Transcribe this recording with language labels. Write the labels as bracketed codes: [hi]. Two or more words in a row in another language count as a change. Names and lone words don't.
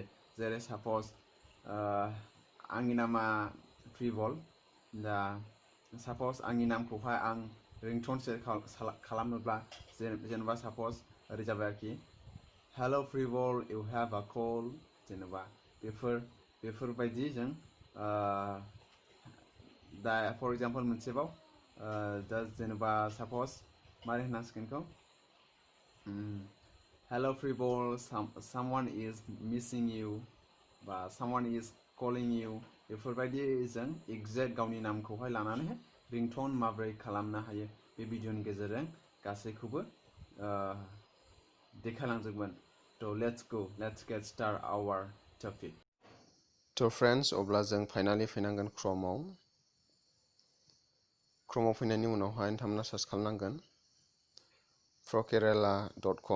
[brx] जेरै साप'ज आंनि नामा फ्रिवल, दा साप'ज आंनि नामखौहाय आं रिंटन सेट खालामनोब्ला जेनेबा साप'ज ओरै जाबाय आरोखि [en] hello Frivol you have a call, [brx] जेनेबा बेफोरबायदि जों दा [en] for example [brx] मोनसेबाव दा जेनेबा साप'ज मारै होनांसिगोन बेखौ [en] hello Frivol someone is missing you [brx] बा [en] someone is calling you, [brx] बेफोरबायदि जों एक्जेक्ट गावनि नामखौहाय लानानै रिंटन माब्रै खालामनो हायो बे भिडिअनि गेजेरजों गासैखौबो देखायलांजोबगोन। [en] Let's get start our topic. [brx] फ्रेन्ड्स, अब्ला जों फाइनालि फैनांगोन क्रोमआव फैनायनि उनावहाय नोंथांमोना सार्च खालामनांगोन frokkerella.com।